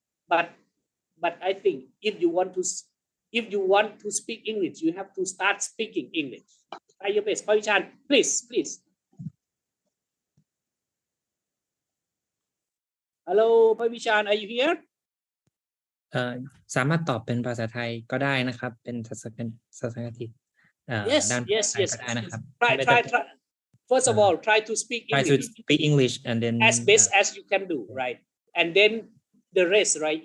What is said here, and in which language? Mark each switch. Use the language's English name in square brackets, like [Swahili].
[English] But I think if you want to speak English, you have to start speaking English. Try your best, Pravishan, please. Hello, Pravishan, are you here? [Thai] สามารถตอบเป็นภาษาไทยก็ได้นะครับเป็นภาษาอังกฤษด้านภาษาไทยก็ได้นะครับ [English] Try. First of all, try to speak English and then as best as you can do, right? And then the rest, right?